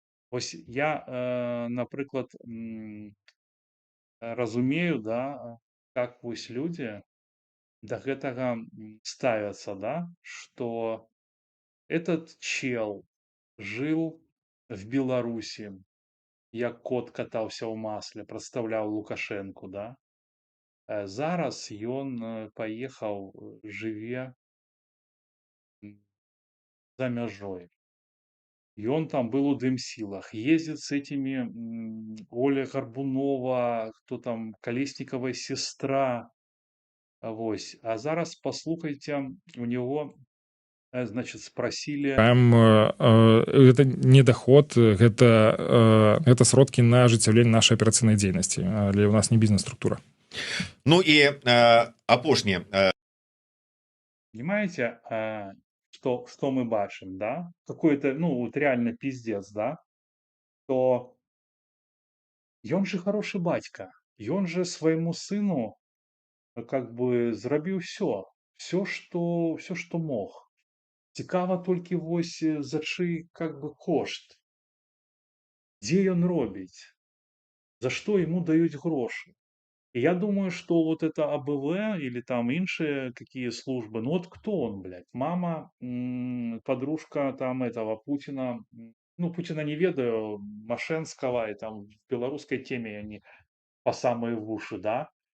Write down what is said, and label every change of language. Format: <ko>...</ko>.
<be>Ось я, напрыклад, разумею, да, как вось людзі да гэтага ставяцца, да, что этот чел жил в Беларуси, як кот катаўся ў масле, прадстаўляў Лукашэнку, да. Зараз ён паехаў, жыве за мяжой.</be> <ru>И он там был у Дымсилах, ездит с этими Оля Горбунова, кто там, Колесниковая сестра.</ru> <be>Вось. А зараз послухайте, у него, значит, спросили. Там гэта не доход, гэта сродкі на ажыццяўленне нашай аперацыйнай дзейнасці, але у нас не бізнес-структура. Ну і апошняе.</be> <ru>Понимаете, что мы бачим, да? Какой-то, ну, вот реально пиздец, да? То ён же хороший батька, ён же своему сыну как бы зрабіў все, что мог.</ru> <be>Цікава толькі вось за чый как бы кошт, дзе ён робіць, за што ему даюць грошы.</be> <ru>И я думаю, что вот это АБВ или там іншие какие службы, ну вот кто он, блядь? Мама, подружка там этого Путина, ну Путина не ведаю, Машенского, и там в белорусской теме они по самые в уши, да?</ru>